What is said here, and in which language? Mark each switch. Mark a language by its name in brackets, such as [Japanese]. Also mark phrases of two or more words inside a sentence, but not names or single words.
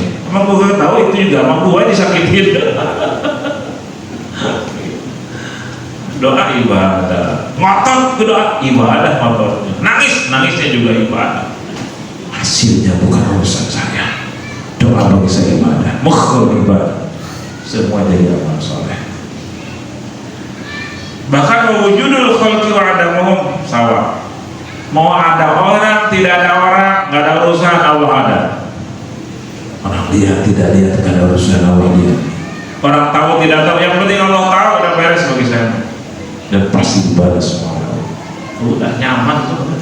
[Indonesian] Emang gua kagak tahu, itu juga emang gua disakitin. Doa ibadah, ngotot ke doa ibadah, ngototnya. Nangisnya juga ibadah. Hasilnya bukan urusan saya. Doa bagi saya ibadah, [Arabic] مخ العبادة, [Indonesian] semua jadi amal soleh. [Arabic] Bahkan وجود الخلق وعدمهم سواء. [Indonesian] Mau ada orang, tidak ada orang, nggak ada urusan, Allah ada. Orang lihat, tidak lihat, nggak ada urusan, Allah lihat. Orang tahu, tidak tahu, yang penting Allah tahu, udah beres bagi saya. Dan pasti dibalas semua. Udah nyaman tuh.